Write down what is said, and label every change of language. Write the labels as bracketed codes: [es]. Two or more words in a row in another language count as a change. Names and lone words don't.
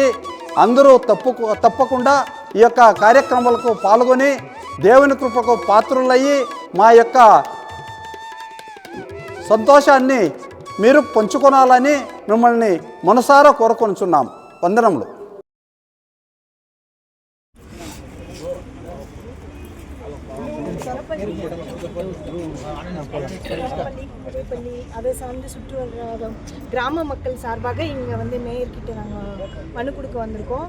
[te] అందరూ తప్పకుండా ఈ యొక్క కార్యక్రమాలకు పాల్గొని దేవుని కృపకు పాత్రులయ్యి మా యొక్క సంతోషాన్ని మీరు పంచుకొనాలని మిమ్మల్ని మనసారా కోరుకొనుచున్నాం. వందనములు. [ta] அதை சார்ந்து சுற்று வர கிராம மக்கள் சார்பாக இங்கே மேயர்கிட்ட நாங்கள் மனு கொடுக்க வந்திருக்கோம்.